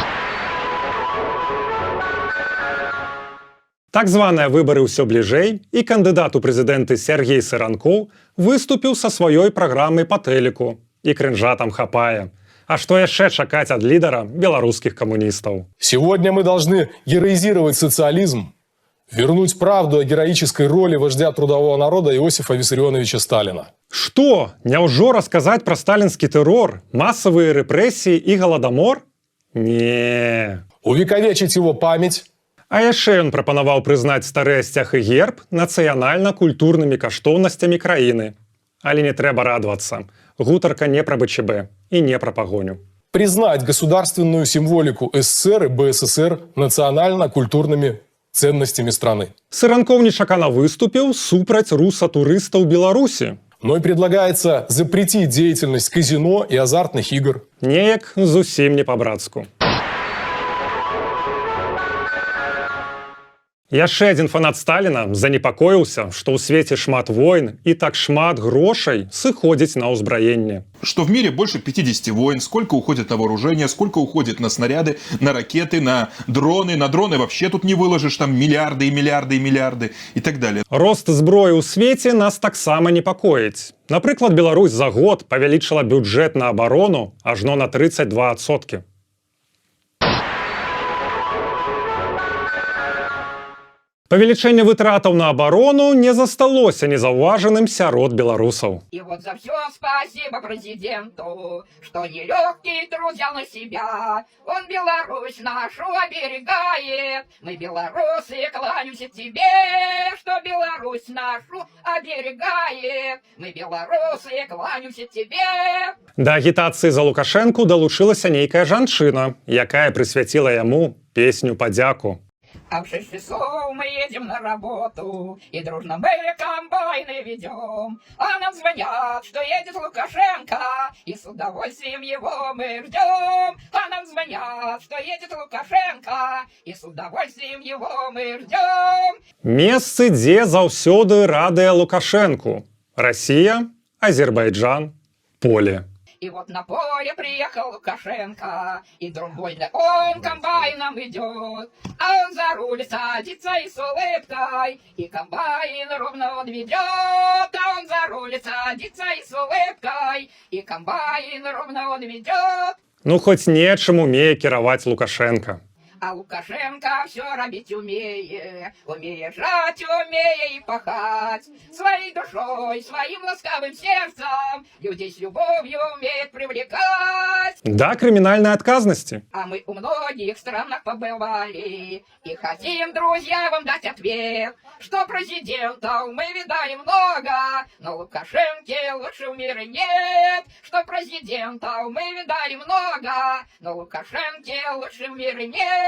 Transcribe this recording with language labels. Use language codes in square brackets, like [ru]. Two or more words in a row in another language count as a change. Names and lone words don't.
[be] Так званыя выбары ўсё бліжэй, і кандыдат у прэзідэнты Сергей Сыранкоў выступіў са сваёй праграмай па тэліку. І крынжа там хапае. А что яшчэ чакаць ад лідара беларускіх камуністаў? [ru] Сегодня мы должны героизировать социализм, вернуть правду о героической роли вождя трудового народа Иосифа Виссарионовича Сталина. Что? [be] Няўжо расказаць пра сталінскі тэрор, массовые рэпрэсіі і галадамор? Не. [ru] Увековечить его память. [be] А яшчэ ён прапанаваў прызнаць стары сцяг і герб нацыянальна-культурнымі каштоўнасцямі краіны. Але не трэба радавацца. Гутарка не пра БЧБ [ru] и не про погоню. Признать государственную символику СССР и БССР национально-культурными ценностями страны. [be] Сыранкоў нечакана выступіў супраць руса-турыстаў Беларусі. [ru] Но и предлагается запретить деятельность казино и азартных игр. [be] Неяк зусім не па-брацку. Яшчэ адзін фанат Сталіна занепакоіўся, што ў свеце шмат войн і так шмат грошай сыходзіць на ўзбраенне. [ru] Что в мире больше 50 войн, сколько уходит на вооружение, сколько уходит на снаряды, на ракеты, на дроны. На дроны вообще тут не выложишь, там миллиарды и миллиарды и миллиарды и так далее. [be] Рост зброі ў свеце нас таксама непакоіць. Напрыклад, Беларусь за год павялічыла бюджэт на абарону ажно на 32%. Павелічэнне вытратаў на абарону не засталося незаўважаным сярод беларусаў. [ru] И вот за все спасибо президенту, что нелегкий труд взял на себя. Он Беларусь нашу оберегает. Мы, белорусы, кланяемся тебе, что Беларусь нашу оберегает. Мы, белорусы, кланяемся тебе. [be] Да агітацыі за Лукашэнку далучылася нейкая жанчына, якая прысвяціла яму песню падзяку. [ru] А в 6 часов мы едем на работу, и дружно мы комбайны ведем. А нам звонят, что едет Лукашенко, и с удовольствием его мы ждем. А нам звонят, что едет Лукашенко, и с удовольствием его мы ждем. [be] Месцы, дзе заўсёды радыя Лукашэнку. Расія, Азербайджан, поле. [ru] И вот на поле приехал Лукашенко, и другой он комбайном идет. А он за руль садится и с улыбкой, и комбайн ровно он ведет. А он за руль садится и с улыбкой, и комбайн ровно он ведет. [be] Ну, хоць нечым умее кіраваць Лукашенко. [ru] А Лукашенко все робить умеет, умеет жать, умеет и пахать. Своей душой, своим ласкавым сердцем людей с любовью умеет привлекать. [be] Да крымінальнай адказнасці. [ru] А мы у многих странах побывали и хотим, друзья, вам дать ответ, что президентов мы видали много, но Лукашенко лучше в мире нет. Что президентов мы видали много, но Лукашенко лучше в мире нет.